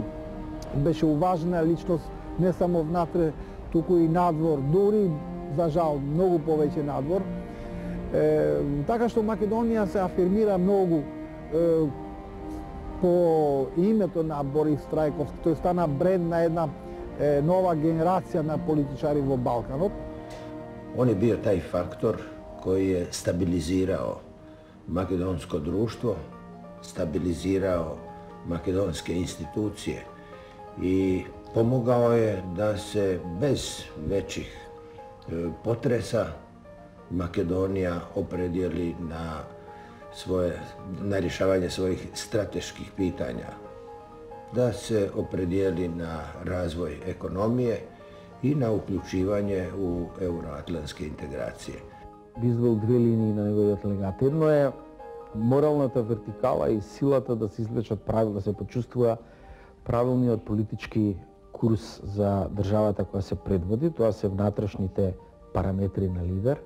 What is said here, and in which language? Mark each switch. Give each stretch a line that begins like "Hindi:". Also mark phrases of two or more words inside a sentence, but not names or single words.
Macedonian: Беше уважена личност не само внатре, туку и надвор, дури за жал многу повеќе надвор. Така што Македонија се афирмира многу по името на Борис Трајковски. Тој стана бренд на една нова генерација на политичари во Балканот.
Croatian: On je bio taj faktor koji je stabilizirao makedonsko društvo, stabilizirao makedonske institucije i pomogao je da se bez većih potresa Makedonija opredijeli na rješavanje svojih strateških pitanja, da se opredijeli na razvoj ekonomije
Macedonian: и на уклучивање у евроатлантски интеграции. Би извел две линии на неговиот легат. Едно е моралната вертикала и силата да се извлечат правила, да се почувствува правилниот политички курс за државата која се предводи, тоа се внатрешните параметри на лидер.